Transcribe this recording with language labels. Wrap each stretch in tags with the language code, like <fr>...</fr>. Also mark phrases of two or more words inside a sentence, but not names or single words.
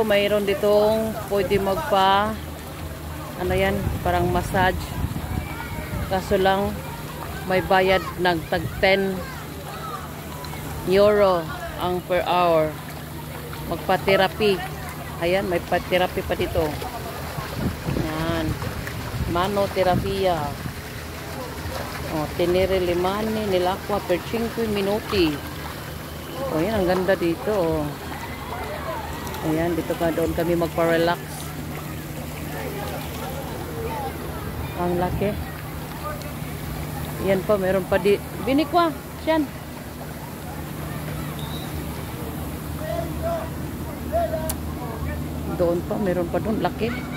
<tl>Mayroon ditong pwede magpa ano yan, parang massage. Kaso lang may bayad ng tag 10 euro ang per hour. Magpa-therapy. Ayan, may pa-therapy pa dito. Yan.</tl> <it>Mano-therapia. Oh, tenere le mani nell'acqua per 5 minuti.</it> <tl>Oh, yan, ang ganda dito. Oh. Ayan, dito ka doon kami magpa-relax. Ang laki. Yan pa, meron pa di. Binikwa, siyan. Doon pa, meron pa doon. Laki.</tl>